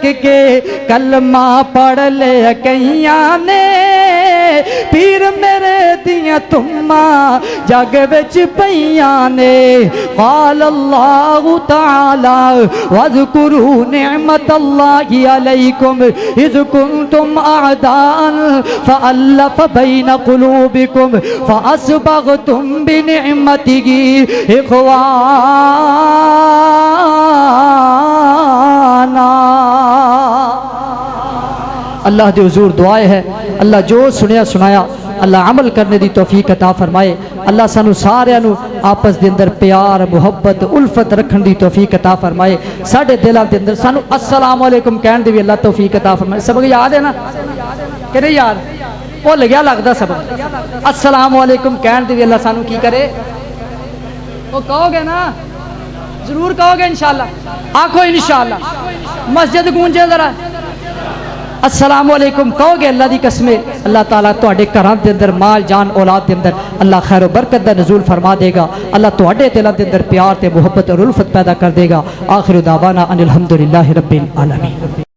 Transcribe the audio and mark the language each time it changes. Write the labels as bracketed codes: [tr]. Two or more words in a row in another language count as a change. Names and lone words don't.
[pa] کے کلمہ پڑھ لے کئیاں نے پیر میرے دیاں تمّا جگ وچ پیاں نے [ar] قال اللہ تعالی واذکروا نعمت اللہ علیکم اذ کنتم اعداء فألف بین قلوبکم فأصبغتم بنعمتہ اخوانا۔ [pa] اللہ دے حضور دعائے ہے اللہ جو سنیا سنایا اللہ عمل کرنے دی توفیق عطا فرمائے۔ اللہ سانو سارے نو آپس دے اندر پیار محبت الفت رکھن دی توفیق عطا فرمائے۔ ساڑھے دلاں دے اندر سانو السلام علیکم کہن دی بھی اللہ توفیق عطا فرمائے۔ سبق یاد ہے نا کہ نہیں یاد؟ وہ لگیا لگدا سبق السلام علیکم کہن دی بھی اللہ سانو کی کرے؟ [ur] وہ کہو گے نا؟ ضرور کہو گے انشاءاللہ؟ [pa] آنکھو انشاءاللہ مسجد گونجے ذرا السلام علیکم کہو گے اللہ دی قسمیں اللہ تعالیٰ تواڈے گھراں دے اندر مال جان اولاد دے اندر اللہ خیر و برکت دا نزول فرما دے گا۔ اللہ تواڈے دلاں دے اندر پیار تے محبت اور الفت پیدا کر دے گا۔ [ar] آخر دعوانا ان الحمدللہ رب العالمین۔